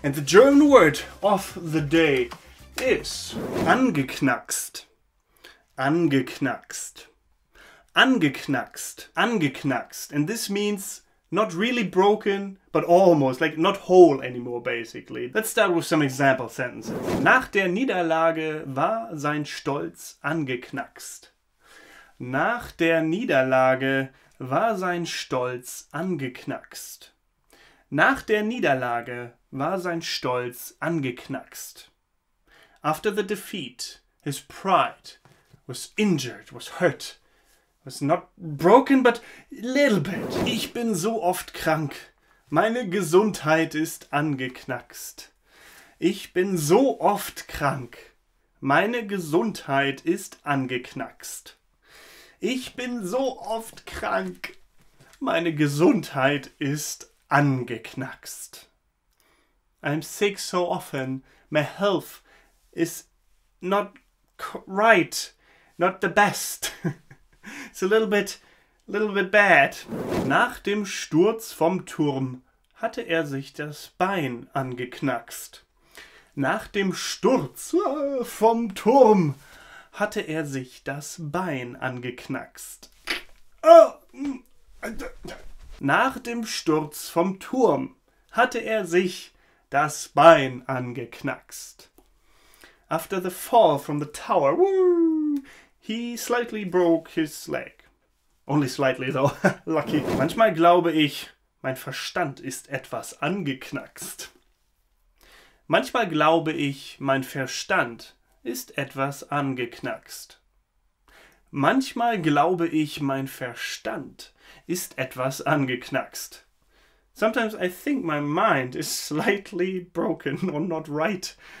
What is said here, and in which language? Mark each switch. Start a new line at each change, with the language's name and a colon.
English: And the German word of the day is angeknackst.
German: Angeknackst. Angeknackst. Angeknackst.
English: And this means not really broken, but almost, like not whole anymore, basically. Let's start with some example sentences.
German: Nach der Niederlage war sein Stolz angeknackst. Nach der Niederlage war sein Stolz angeknackst. Nach der Niederlage war sein Stolz angeknackst.
English: After the defeat, his pride was injured, was hurt. Was not broken, but a little bit.
German: Ich bin so oft krank. Meine Gesundheit ist angeknackst. Ich bin so oft krank. Meine Gesundheit ist angeknackst. Ich bin so oft krank. Meine Gesundheit ist angeknackst.
English: I'm sick so often. My health is not right. Not the best. It's a little bit bad.
German: Nach dem Sturz vom Turm hatte er sich das Bein angeknackst. Nach dem Sturz vom Turm hatte er sich das Bein angeknackst. Nach dem Sturz vom Turm hatte er sich das Bein angeknackst.
English: After the fall from the tower, he slightly broke his leg. Only slightly though, lucky.
German: Manchmal glaube ich, mein Verstand ist etwas angeknackst. Manchmal glaube ich, mein Verstand ist etwas angeknackst. Manchmal glaube ich, mein Verstand ist etwas angeknackst.
English: Sometimes I think my mind is slightly broken or not right.